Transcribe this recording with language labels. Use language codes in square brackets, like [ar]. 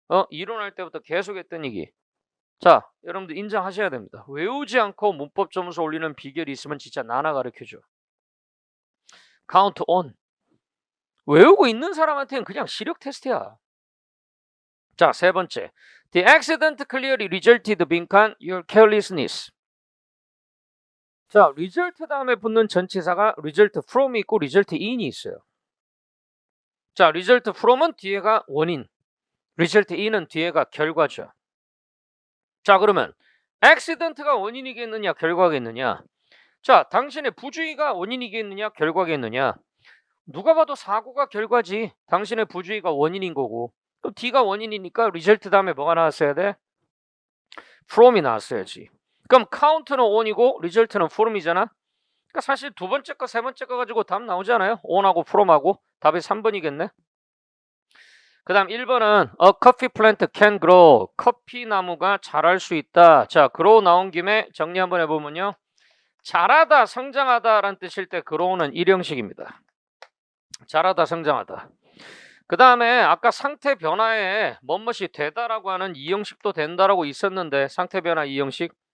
[ko] 이론할 때부터 계속 했던 얘기. 자, 여러분들 인정하셔야 됩니다. 외우지 않고 문법 점수 올리는 비결이 있으면 진짜 나나 가르쳐줘. [en] count on. [ko] 외우고 있는 사람한테는 그냥 시력 테스트야. 자, 세 번째. [en] The accident clearly resulted 빈칸 your carelessness. [ko] 자, result 다음에 붙는 전치사가 result from이 있고 result in이 있어요. 자, result from은 뒤에가 원인, result in은 뒤에가 결과죠. 자, 그러면 accident가 원인이겠느냐, 결과겠느냐? 자, 당신의 부주의가 원인이겠느냐, 결과겠느냐? 누가 봐도 사고가 결과지. 당신의 부주의가 원인인 거고. 그럼 D가 원인이니까 result 다음에 뭐가 나왔어야 돼? from이 나왔어야지. 그럼 count는 on이고 result는 from이잖아. 그러니까 사실 두 번째 거, 세 번째 거 가지고 답 나오잖아요. on하고 from하고. 답이 3번이겠네. 그 다음 1번은 [en] A coffee plant can grow. [ko] 커피 나무가 자랄 수 있다. 자, grow 나온 김에 정리 한번 해보면요. 자라다, 성장하다 라는 뜻일 때 grow는 일형식입니다. 자라다, 성장하다. 그 다음에 아까 상태 변화에 뭐뭇이 되다라고 하는 이형식도 된다라고 있었는데 상태 변화 이형식.